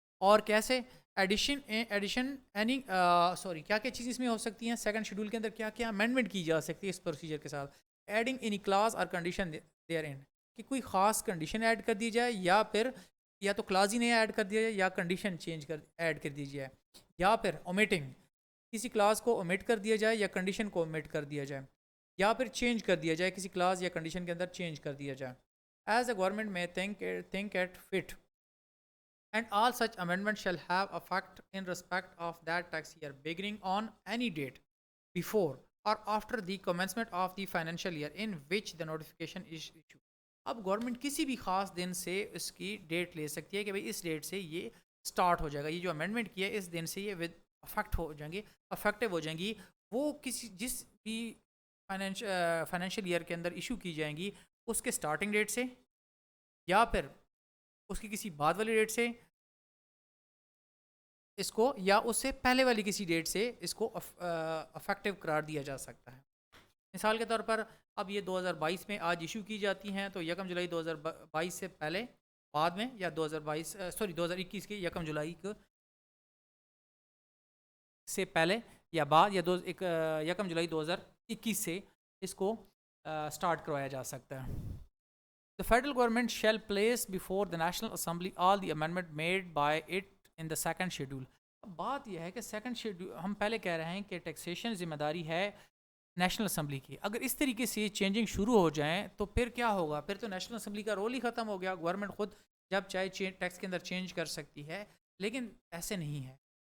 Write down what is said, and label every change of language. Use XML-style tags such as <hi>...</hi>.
<ur>اور کیسے؟ Edition any sorry کیا کیا چیزیں اس میں ہو سکتی ہیں؟ سیکنڈ شیڈول کے اندر کیا کیا امینڈمنٹ کی جا سکتی ہے اس پروسیجر کے ساتھ؟</ur> <en>adding any class اور condition therein,</en> <ur>کہ کوئی خاص کنڈیشن ایڈ کر دی جائے، یا پھر یا تو کلاس ہی نہیں ایڈ کر دیا جائے یا کنڈیشن چینج کر ایڈ کر دی جائے، یا پھر اومیٹنگ، کسی کلاس کو اومٹ کر دیا جائے یا کنڈیشن کو اومٹ کر دیا جائے، یا پھر چینج کر دیا جائے، کسی کلاس یا کنڈیشن کے اندر چینج کر دیا جائے.</ur> <en>as a government</en> <ur>میں</ur> <en>think at fit and all such amendments shall have effect in respect of that tax year beginning on any date before or after the commencement of the financial year in which the notification is issued.</en> <ur>اب government کسی بھی خاص دن سے اس کی date لے سکتی ہے کہ بھئی اس ڈیٹ سے یہ سٹارٹ ہو جائے گا، یہ جو امینڈمنٹ کیا ہے اس دن سے یہ ود افیکٹ ہو جائیں گی، افیکٹو ہو جائیں گی. وہ کسی جس بھی فائنینشیل ایئر کے اندر ایشو کی جائیں گی اس کے سٹارٹنگ ڈیٹ سے یا پھر اس کی کسی بعد والی ڈیٹ سے اس کو، یا اس سے پہلے والی کسی ڈیٹ سے اس کو افیکٹو قرار دیا جا سکتا ہے. مثال کے طور پر اب یہ 2022 میں آج ایشو کی جاتی ہیں تو 1 جولائی 2022 سے پہلے، بعد میں، یا 2021 کے 1 جولائی سے پہلے یا بعد، یا 1 جولائی 2021 سے اس کو سٹارٹ کروایا جا سکتا ہے.</ur> <en>The federal government shall place before the National Assembly all the amendment made by it in the second schedule.</en> <ur>اب بات یہ ہے کہ سیکنڈ شیڈول، ہم پہلے کہہ رہے ہیں کہ ٹیکسیشن ذمہ داری ہے نیشنل اسمبلی کی. اگر اس طریقے سے چینجنگ شروع ہو جائیں تو پھر کیا ہوگا؟ پھر تو نیشنل اسمبلی کا رول ہی ختم ہو گیا. گورنمنٹ خود جب چاہے ٹیکس کے اندر چینج کر سکتی ہے، لیکن ایسے نہیں ہے.</ur>